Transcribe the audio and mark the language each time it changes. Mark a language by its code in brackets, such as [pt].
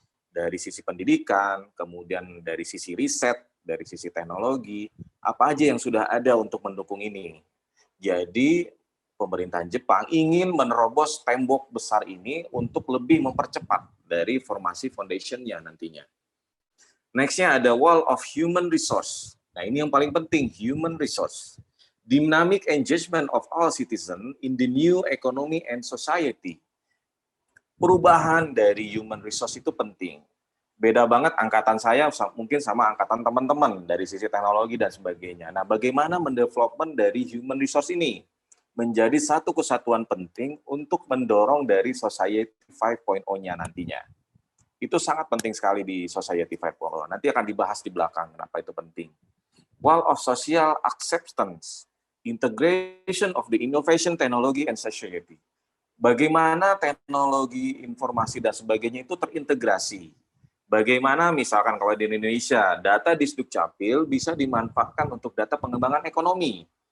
[id] Dari sisi pendidikan, kemudian dari sisi riset, dari sisi teknologi, apa aja yang sudah ada untuk mendukung ini. Jadi pemerintahan Jepang ingin menerobos tembok besar ini untuk lebih mempercepat dari formasi foundation-nya nantinya. Next-nya ada Wall of Human Resource. Nah, ini yang paling penting, human resource. [en] Dynamic engagement of all citizens in the new economy and society. [id] Perubahan dari human resource itu penting. Beda banget angkatan saya mungkin sama angkatan teman-teman dari sisi teknologi dan sebagainya. Nah, bagaimana mendevelopment dari human resource ini menjadi satu kesatuan penting untuk mendorong dari Society 5.0-nya nantinya. Itu sangat penting sekali di Society 5.0. Nanti akan dibahas di belakang kenapa itu penting. [en] Wall of social acceptance, integration of the innovation, technology, and society. [id] Bagaimana teknologi, informasi, dan sebagainya itu terintegrasi. Bagaimana misalkan kalau di Indonesia, data di Dukcapil bisa dimanfaatkan untuk data pengembangan ekonomi.